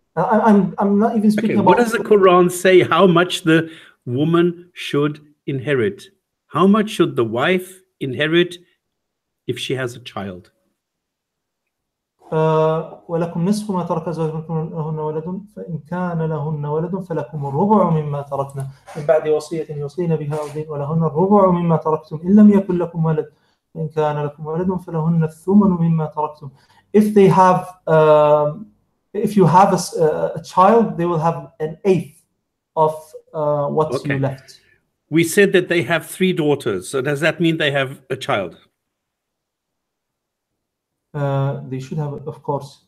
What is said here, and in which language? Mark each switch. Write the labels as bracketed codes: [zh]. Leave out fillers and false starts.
[en] I'm not even speaking about. What does the Quran say? How much the woman should inherit? How much should the wife inherit if she has a child? [ar] ولكم نصف ما ترك أزواجكم لهن ولد فإن كان لهن ولد فلكم الربع مما تركنا من بعد وصية يوصين بها أو دين ولهن الربع مما تركتم إن لم يكن لكم ولد فإن كان لكم ولد فلهن الثمن مما تركتم. [en] If they have, if you have a child, they will have an eighth of what you left. We said that they have 3 daughters. So does that mean they have a child? They should have, of course.